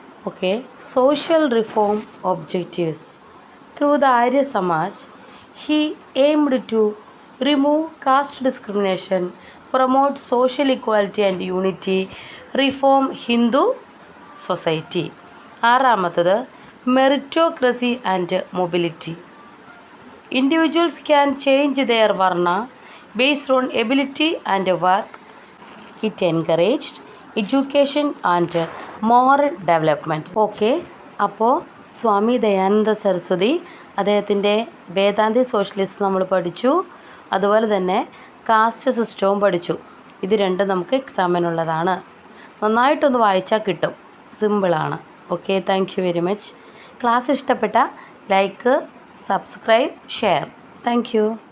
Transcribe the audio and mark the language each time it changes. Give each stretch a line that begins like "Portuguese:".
English: Okay, social reform objectives. Through the Arya Samaj he aimed to remove caste discrimination, promote social equality and unity, reform Hindu society. ആറാമത്തത് meritocracy and mobility. Individuals can change their varna based on ability and work. It encouraged education and moral development.
Malayalam: Okay, അപ്പോൾ സ്വാമി ദയാനന്ദ സരസ്വതി അദ്ദേഹത്തിൻ്റെ Vedanti socialist നമ്മൾ പഠിച്ചു, അതുപോലെ തന്നെ cast സിസ്റ്റവും പഠിച്ചു. ഇത് രണ്ടും നമുക്ക് എക്സാമിനുള്ളതാണ്. നന്നായിട്ടൊന്ന് വായിച്ചാൽ കിട്ടും, സിമ്പിളാണ്.
English: Okay, thank you very much. Class ഇഷ്ടപ്പെട്ട like, subscribe, share. Thank you.